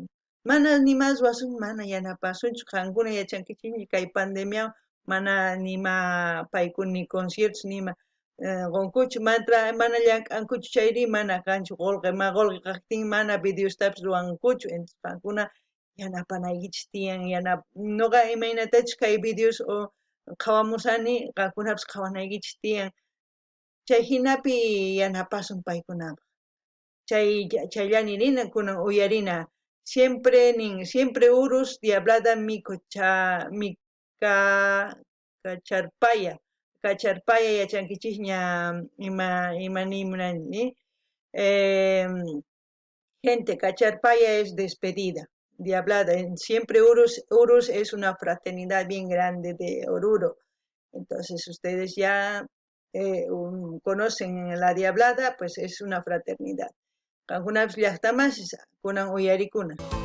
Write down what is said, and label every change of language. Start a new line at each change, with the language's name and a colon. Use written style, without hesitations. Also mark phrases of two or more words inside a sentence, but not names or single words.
Quechua: Mana nimas wasun, mana yanapasunchu, qankuna yachankichis kay pandemia mana nima paykuna ni conciertos nima qunkuchu, mana llank'ankuchu chayri mana kanchu qullqi kaqtin mana videostapis ruwankuchu, entonces qankuna yanapanaykichis tiyan, nuqa imaynatachus kay videos qhawamusani, qankunapish qhawanaykichis tiyan, chay hinapi yanapasun paykunaqa. Chayllani rina kunan uyarina, siempre urus diablada kacharpaya yachankichis ña imanimunani,
Spanish: gente, cacharpaya es despedida, diablada, siempre urus es una fraternidad bien grande de Oruro. Entonces ustedes ya conocen la diablada, pues es una fraternidad.
Quechua: Qankunapish llaqtamas kunan uyarikuna.